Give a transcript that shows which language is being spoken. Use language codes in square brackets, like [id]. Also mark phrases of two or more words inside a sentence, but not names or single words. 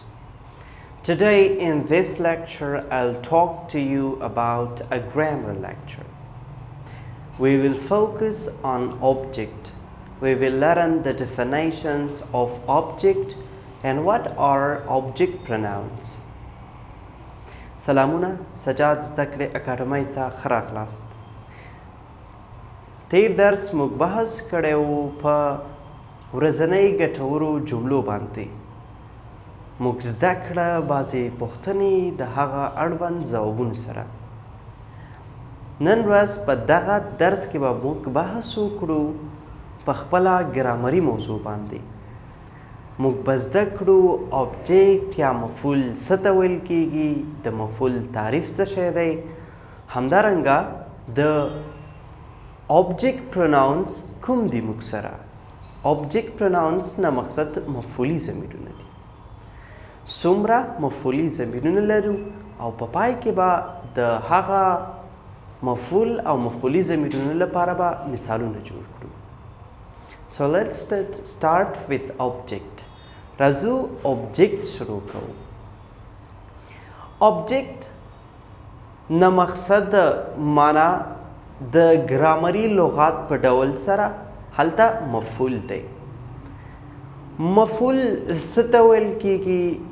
[en] Today in this lecture I'll talk to you about a grammar lecture. We will focus on object. We will learn the definitions of object and what are object pronouns. [ps] سلامونه سجاد زده کړې اکاډمۍ ته ښه راغلاست. تیر درس موږ بحث کړی و په ورځنۍ ګټورو جملو باندې. موږ زده کړه بعضې پوښتنې د هغه اړوند ځوابونو سره. نن ورځ په دغه درس کې به موږ بحث وکړو په خپله ګرامري موضوع باندې. موږ به زده کړو object یا مفعول څه ته ویل کیږي، د مفعول تعریف څه شی دی، همدارنګه د [en] object pronouns [ps] کوم دي موږ سره. [en] object pronouns [ps] نه مقصد مفعولي ضمیرونه دي. څومره مفعولي ضمیرونه لرو او په پای کې به د هغه مفعول او مفعولي ضمیرونو لپاره به مثالونه جوړ کړو. [en] So let's start with object. [ps] راځو object شروع کوو. object نه مقصد معنا د ګرامري لغات په ډول سره هلته مفعول دی. مفعول څه ته ویل کیږي؟